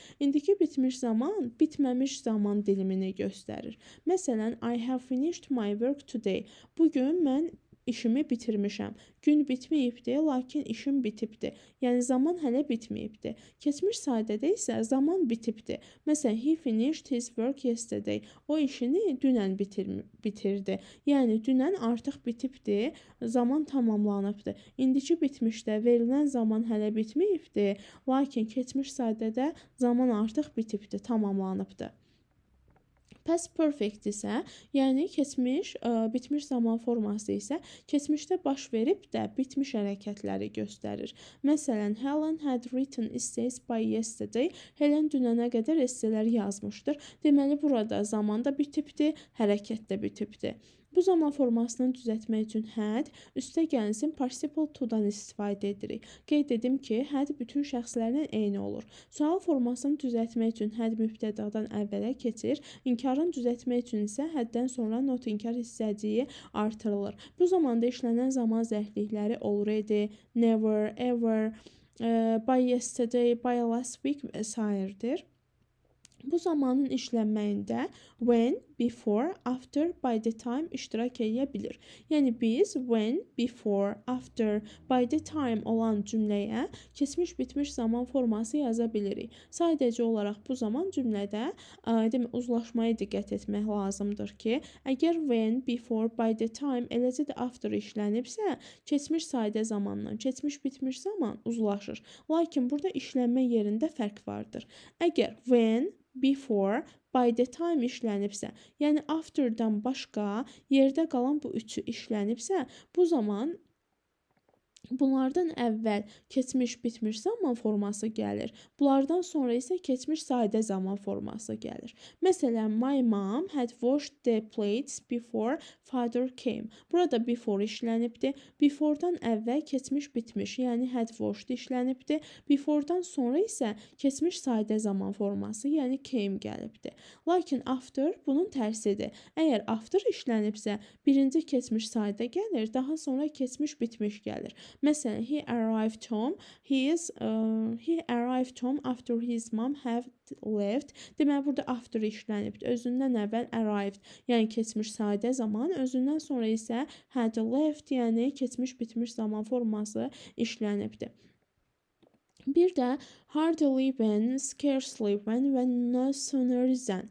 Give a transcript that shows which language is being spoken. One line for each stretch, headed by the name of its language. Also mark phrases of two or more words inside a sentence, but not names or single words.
Azerbaijani: İndiki bitmiş zaman bitməmiş zaman dilimini göstərir. Məsələn,
English: I have finished my work today.
Azerbaijani: Bugün mən işimi bitirmişəm. Gün bitməyibdi, lakin işim bitibdi. Yəni, zaman hələ bitməyibdi. Keçmiş sadədə isə zaman bitibdi. Məsələn,
English: he finished his work yesterday.
Azerbaijani: O işini dünən bitirdi. Yəni, dünən artıq bitibdi, zaman tamamlanıbdı. İndiki bitmişdə verilən zaman hələ bitməyibdi, lakin keçmiş sadədə zaman artıq bitibdi, tamamlanıbdı.
English: Past perfect
Azerbaijani: isə, yəni keçmiş, bitmiş zaman forması isə keçmişdə baş verib də bitmiş hərəkətləri göstərir. Məsələn,
English: Helen had written essays by yesterday.
Azerbaijani: Helen dünənə qədər esselər yazmışdır. Deməli, burada zaman da bitibdi, hərəkət də bitibdi. Bu zaman formasını düzəltmək üçün had, üstə gəlsin
English: participle to-
Azerbaijani: dan istifadə edirik. Qeyd edim ki, had bütün şəxslərlə eyni olur. Sual formasını düzəltmək üçün had mübtədadan əvvələ keçir. İnkarın düzəltmək üçün isə həddən sonra not inkar hissəciyi artırılır. Bu zamanda işlənən zaman zərflikləri
English: already, never, ever, by yesterday, by last week
Azerbaijani: və s. Bu zamanın işlənməyində
English: when, before, after, by the time
Azerbaijani: iştirak edə bilir. Yəni biz
English: when, before, after, by the time
Azerbaijani: olan cümləyə keçmiş bitmiş zaman forması yaza bilirik. Sadəcə olaraq bu zaman cümlədə uzlaşmaya diqqət etmək lazımdır ki, əgər
English: when, before, by the time,
Azerbaijani: eləcə də after işlənibsə, keçmiş sadə zamanla keçmiş bitmiş zaman uzlaşır. Lakin burada işlənmə yerində fərq vardır. Əgər
English: when, before, by the time
Azerbaijani: işlənibsə, yəni after'dan başqa yerdə qalan bu üçü işlənibsə, bu zaman bunlardan əvvəl keçmiş bitmiş zaman forması gəlir. Bunlardan sonra isə keçmiş sadə zaman forması gəlir. Məsələn,
English: my mom had washed the plates before father came.
Azerbaijani: Burada before işlənibdi. Before'dan əvvəl keçmiş bitmiş, yəni
English: had washed
Azerbaijani: işlənibdi. Before'dan sonra isə keçmiş sadə zaman forması, yəni came gəlibdi. Lakin after bunun tərsidir. Əgər after işlənibsə, birinci keçmiş sadə gəlir, daha sonra keçmiş bitmiş gəlir. Məsələn,
English: he arrived home after his mom had left.
Azerbaijani: Deməli, burada after işlənibdir. Özündən əvvəl arrived, yəni keçmiş sadə zaman, özündən sonra isə
English: had left,
Azerbaijani: yəni keçmiş bitmiş zaman forması işlənibdir. Bir də
English: hardly when, scarcely when
Azerbaijani: və
English: no sooner than.